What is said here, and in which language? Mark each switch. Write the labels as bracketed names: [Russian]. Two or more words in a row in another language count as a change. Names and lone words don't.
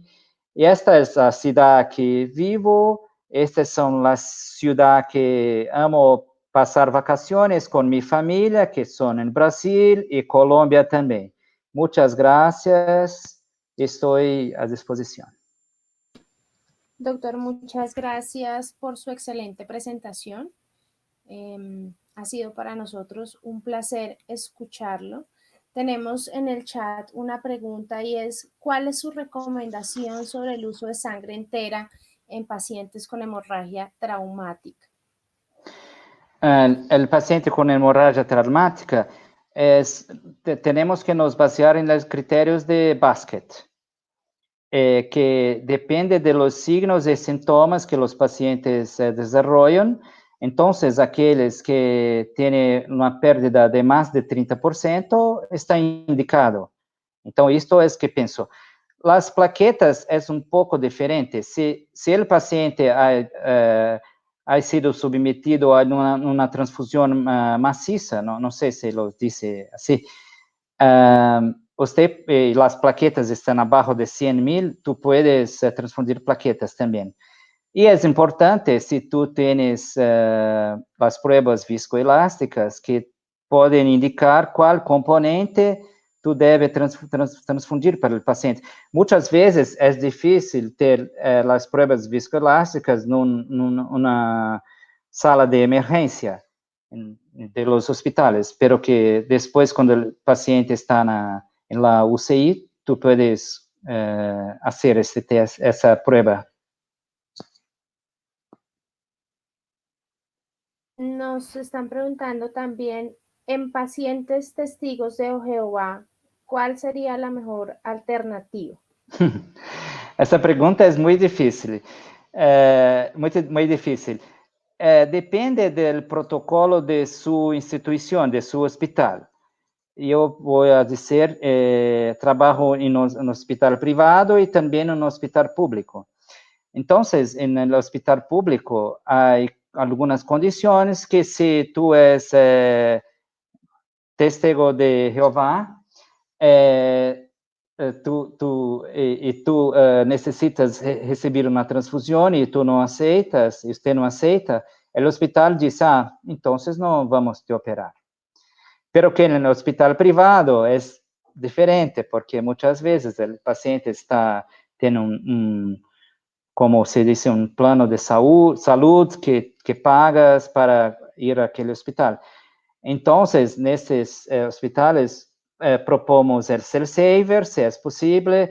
[Portuguese] E esta é a cidade que vivo, estas são as cidades que amo passar vacações com minha família, que são em Brasil e Colômbia também. Muitas graças, estou à disposição. [Spanish] Doctor, muchas gracias por su excelente presentación. Ha sido para nosotros un placer escucharlo. Tenemos en el chat una pregunta y es, ¿cuál es su recomendación sobre el uso de sangre entera en pacientes con hemorragia traumática? El paciente con hemorragia traumática, tenemos que nos basear en los criterios de Basket, que depende de los signos y síntomas que los pacientes desarrollan. Entonces, [Portuguese] aqueles que têm uma pérdida de mais de 30% está indicado. Então, isto é o que penso. As plaquetas é pouco diferente. Se o paciente [Spanish] ha sido [Portuguese] submetido a uma transfusão maciça, não sei se lo disse assim, as plaquetas estão abaixo de 100.000, [Spanish] tu puedes transfundir plaquetas [Portuguese] também. E é importante, se tu tens as provas viscoelásticas, que podem indicar qual componente tu deve transfundir para o paciente. Muitas vezes é difícil ter as provas viscoelásticas numa sala de emergência [Spanish] de los hospitales, [Portuguese] pero que depois, quando o paciente está na UCI, [Spanish] tu puedes [Portuguese] fazer esse teste, essa prova. [Spanish] Nos están preguntando también, en pacientes testigos de Jehová, ¿cuál sería la mejor alternativa? [Portuguese] Essa pergunta é muito difícil. Muito difícil. Depende do protocolo de sua instituição, de seu hospital. Eu vou dizer, trabalho no hospital privado e também no hospital público. Então, no hospital público, há algumas condições que, se tu és testigo de Jeová, tu necessitas receber uma transfusão e tu não aceitas, e você não aceita, o hospital diz, então não vamos te operar. [Spanish] Pero que [Portuguese] no hospital privado é diferente, [Spanish] porque muchas veces el paciente tiene como se dice, un plano de salud que pagas para ir a aquel hospital. Entonces, en estos hospitales propomos el cell saver, si es posible.